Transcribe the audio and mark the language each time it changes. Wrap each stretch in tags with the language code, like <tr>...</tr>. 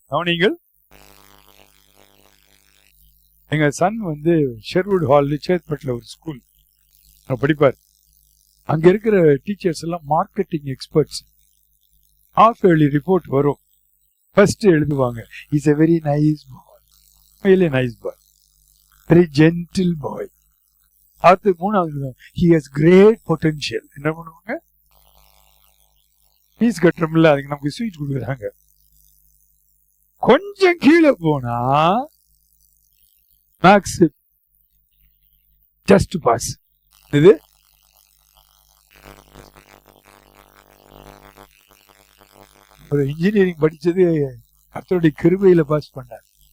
<ta>கவனிங்கள், எங்க Sun Sherwood hall சேத்பட்ல ஒரு ஸ்கூல் படிப்பார். அங்க இருக்கிற டீச்சர்ஸ் எல்லாம் marketing experts. Half yearly report வரும், ஃபர்ஸ்ட் எழுதுவாங்க,</ta> <en>Is a very nice boy, really nice boy, very gentle boy.</en> <ta>அடுத்து 3வது,</ta> <en>he has great potential.</en> <ta>என்ன பண்ணுவாங்க, ஃபீஸ் கட்டுறோம்ல, அதுக்கு நமக்கு ஸ்வீட் கொடுக்குறாங்க. கொஞ்சம் கீழே போனா மேக்ஸ் ஜஸ்ட் பாஸ். இது ஒரு இன்ஜினியரிங் படிச்சது கர்த்தருடைய கிருபையில பாஸ் பண்ணார்.</ta>